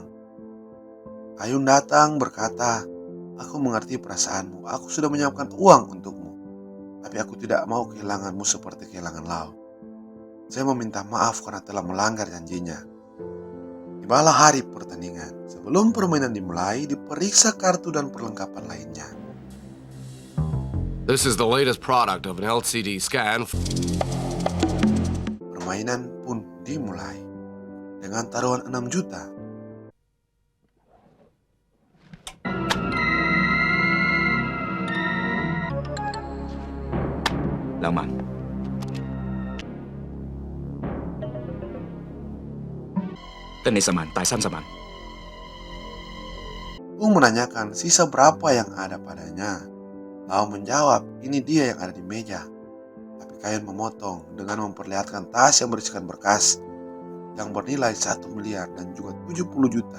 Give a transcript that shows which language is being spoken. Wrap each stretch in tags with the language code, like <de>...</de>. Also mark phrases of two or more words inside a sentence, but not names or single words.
<id>Kayun datang berkata, aku mengerti perasaanmu. Aku sudah menyiapkan uang untukmu. Tapi aku tidak mau kehilanganmu seperti kehilangan Lau. Saya meminta maaf karena telah melanggar janjinya. Tibalah hari pertandingan. Sebelum permainan dimulai, diperiksa kartu dan perlengkapan lainnya.</id> <en>This is the latest product of an LCD scan.</en> <id>Permainan pun dimulai dengan taruhan 6 juta. Lang man.</id> <vi>Tên này man, tại sao man?</vi> <id>Kung menanyakan sisa berapa yang ada padanya. Lau menjawab, ini dia yang ada di meja. Tapi Kayun memotong dengan memperlihatkan tas yang berisikan berkas yang bernilai 1 miliar dan juga 70 juta.</id>